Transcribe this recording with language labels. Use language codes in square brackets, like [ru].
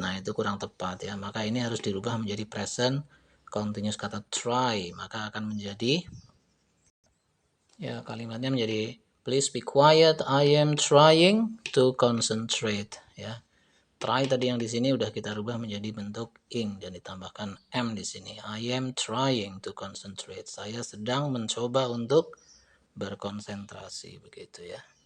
[id] Nah, itu kurang tepat ya. Maka ini harus dirubah menjadi present continuous kata try. Maka akan menjadi ya kalimatnya menjadi [en] please be quiet, I am trying to concentrate ya. [id] Try tadi yang di sini udah kita rubah menjadi bentuk ing dan ditambahkan am di sini. [en] I am trying to concentrate. [id] Saya sedang mencoba untuk berkonsentrasi begitu ya.